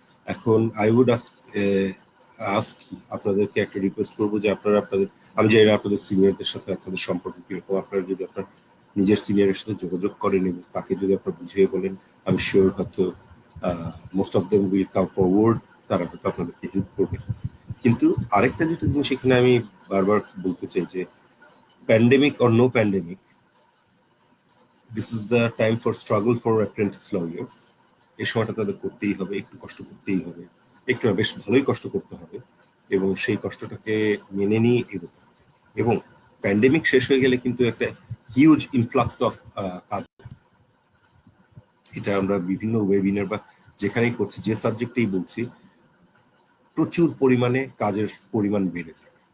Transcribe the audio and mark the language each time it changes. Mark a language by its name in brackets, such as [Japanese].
[Bangla] এখন [English] I would ask [Bangla] আপনাদেরকে একটা রিকোয়েস্ট করবো যে আপনারা আপনাদের, আমি জানি না আপনাদের সিনিয়রদের সাথে আপনাদের সম্পর্ক কিরকম, আপনারা যদি আপনার নিজের সিনিয়রের সাথে যোগাযোগ করেন এবং তাকে যদি আপনারা বুঝিয়ে বলেন, আমি শিওর হয়তো [English] most of them will come forward, [Bangla] তারা হয়তো আপনাদেরকে হেল্প করবে। কিন্তু আরেকটা যেটা জিনিস এখানে আমি বারবার বলতে চাই যে [English] pandemic or no pandemic, this is the time for struggle for apprentice lawyers. [Bangla] এই সময়টা তাদের করতেই হবে, একটু কষ্ট করতেই হবে, একটু বেশ ভালোই কষ্ট করতে হবে, এবং সেই কষ্টটাকে মেনে নিয়ে এগোতে হবে। এবং প্যান্ডেমিক শেষ হয়ে গেলে কিন্তু একটা হিউজ ইনফ্লাক্স অফ কাজ, এটা আমরা বিভিন্ন ওয়েবিনার বা যেখানেই করছি, যে সাবজেক্টেই বলছি, প্রচুর পরিমাণে কাজের পরিমাণ বেড়ে যায়।